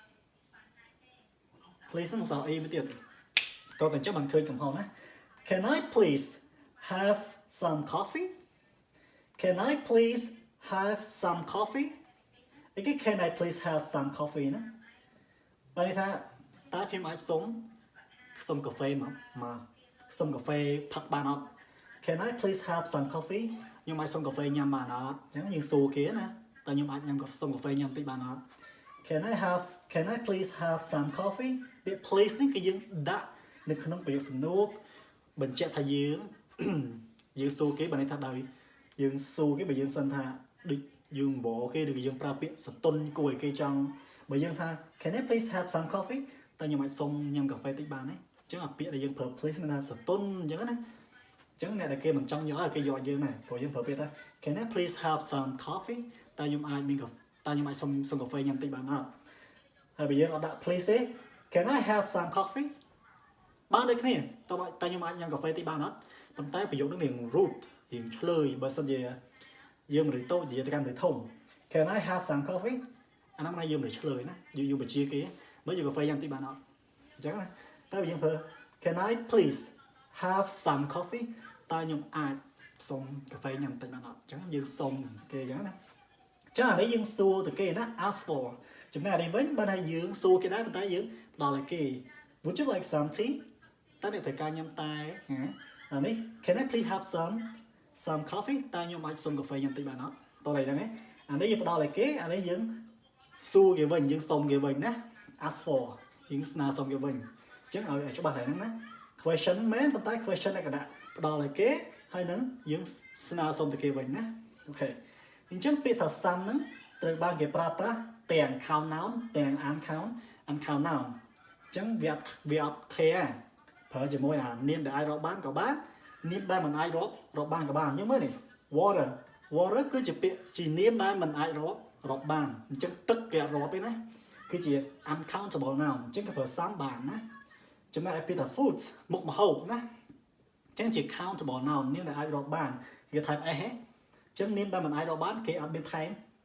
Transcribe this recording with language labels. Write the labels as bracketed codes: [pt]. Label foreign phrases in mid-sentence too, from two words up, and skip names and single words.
[km] ហ្នឹងអក្សរ e មួយទៀតតើតែចាំមិនឃើញកំហុសណា [en] Can I please have some coffee Can I please have some coffee [km] អីគេ [en] Can I please have some coffee [km] ណាបើនេះថាតើខ្ញុំអាចសុំកាហ្វេមកសុំកាហ្វេផឹកបានអត់ [en] Can I please have some coffee [km] ខ្ញុំអាចសុំកាហ្វេញ៉ាំបានអត់អញ្ចឹងយើងសួរគេណាតើខ្ញុំអាចសុំកាហ្វេញ៉ាំតិចបានអត់ [en] Can I please have some coffee [km] ពាក្យ please នេះគឺយើងដាក់នៅក្នុងប្រយោគសំណួរបញ្ជាក់ថាយើងសួរគេបើន័យថាដោយយើងសួរគេបើយើងសិនថាដូចយើងវល់គេឬក៏យើងប្រើពាក្យសន្ទន់គួរឲ្យ គេចង់បើយើងថា [en] Can I please have some coffee [km] តើខ្ញុំអាចសុំញ៉ាំកាហ្វេតិចបានទេអញ្ចឹងអាពាក្យដែលយើងប្រើ please មានថាសន្ទន់អញ្ចឹងណាអញ្ចឹងអ្នកដែលគេមិនចង់យកឲ្យគេយកយើងណាព្រោះយើងប្រើពាក្យថា [en] Can I please have some coffee [km] តើខ្ញុំអាចសុំកាហ្វេញ៉ាំតិចបានអត់ហើយបើយើងអត់ដាក់ please ទេ [en] Can I have some coffee [km] បានដូចគ្នាតើខ្ញុំអាចញ៉ាំកាហ្វេតិចបានអត់ប៉ុន្តែប្រយោគនេះរៀង rude រៀងឆ្លើយបើសិនជាយើងមនុស្សតូចនិយាយទៅកាន់មនុស្សធំ [en] Can I have some coffee [km] អានោះមិនយើងមនុស្សឆ្លើយណាយើងបញ្ជាគេបើយកកាហ្វេញ៉ាំតិចបានអត់អញ្ចឹងណាតែបើយើងប្រើ [en] Can I please have some coffee [km] តើខ្ញុំអាចសុំកាហ្វេញ៉ាំតិចបានអត់អញ្ចឹងយើងសុំគេអញ្ចឹងណាចឹងអានេះយើងសួរ ទៅគេណា [en] ask for [km] ចំណែកអានេះវិញបើថាយើងសួរគេដែរប៉ុន្តែយើងផ្ដល់ឲ្យគេ [en] Would you like some tea [km] តើអ្នកត្រូវការញ៉ាំតែអានេះ [en] Can I please have some coffee [km] តើខ្ញុំអាចសុំកាហ្វេញ៉ាំតិចបានអត់តោះហ្នឹង អានេះយើងផ្ដល់ឲ្យគេអានេះយើងសួរគេវិញយើងសុំគេវិញណា [en] ask for [km] យើងស្នើសុំគេវិញអញ្ចឹងឲ្យច្បាស់ហើយហ្នឹងណា question មែនប៉ុន្តែ question ឯកណៈផ្ដល់ ឲ្យគេហើយនឹងយើងស្នើសុំទៅគេវិញណាអូខេអញ្ចឹងពាក្យថា some ហ្នឹងត្រូវបានគេប្រើប្រាស់ទាំង [en] count noun [km] ទាំង [en] uncount noun [km] អញ្ចឹងវាអត់ clear ប្រើជាមួយអានាមដែលអាចរាប់បានក៏បាននាមដែលមិនអាចរាប់បានក៏បានអញ្ចឹងមើលនេះ water គឺជាពាក្យជានាមដែលមិនអាចរាប់បានអញ្ចឹងទឹកគេអត់រាប់ទេណាគឺជា [en] uncountable noun [km] អញ្ចឹងគេប្រើ some បានណាចំណែកឯពាក្យថា foods មុខម្ហូបណាអញ្ចឹងជា [en] countable noun [km] នាមដែលអាចរាប់បានគេថែម s ហ៎អញ្ចឹងនាមដែលមិនអាចរាប់បានគេអត់មានថែម